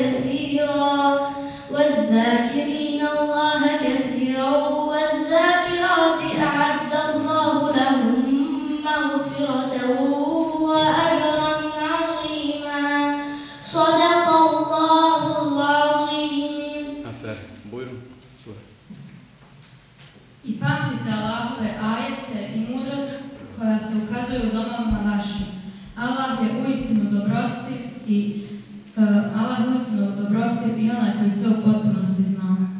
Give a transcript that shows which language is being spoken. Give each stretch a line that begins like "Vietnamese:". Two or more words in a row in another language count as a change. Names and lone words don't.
Arabic: كثيرا والذاكرات أعد الله لهم مغفرة وأجرا عظيما صدق الله العظيم.
Bosnian: I pamtite Allahove ajete i mudrost koja se ukazuje u domovima vašim. Allah je uistinu dobrostiv i onaj koji sve u potpunosti zna.